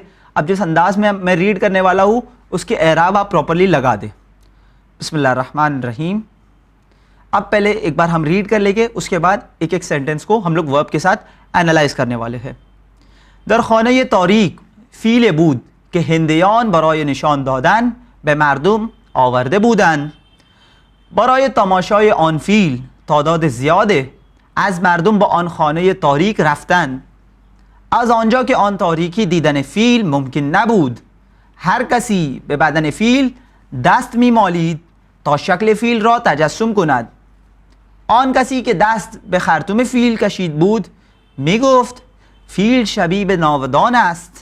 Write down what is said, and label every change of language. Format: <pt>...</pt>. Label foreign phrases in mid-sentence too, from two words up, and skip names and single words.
<hi>अब जिस अंदाज में मैं रीड करने वाला हूँ उसके एराब आप प्रॉपरली लगा दें। बिस्मिल्लाहिर्रहमानिर्रहीम। अब पहले एक बार हम रीड कर लेंगे, उसके बाद एक एक सेंटेंस को हम लोग वर्ब के साथ एनालाइज करने वाले हैं।</hi> <fa>در خانه تاریک فیل بود که هندیان برای نشان دادن به مردم آورده بودن. برای تماشای آن فیل تعداد زیادی از مردم به آن خانه تاریک رفتن. از آنجا که آن تاریکی دیدن فیل ممکن نبود، هر کسی به بدن فیل دست می‌مالید تا شکل فیل را تجسم کند. آن کسی که دست به خرطوم فیل کشید بود می‌گفت فیل شبیه به ناودان است.</fa>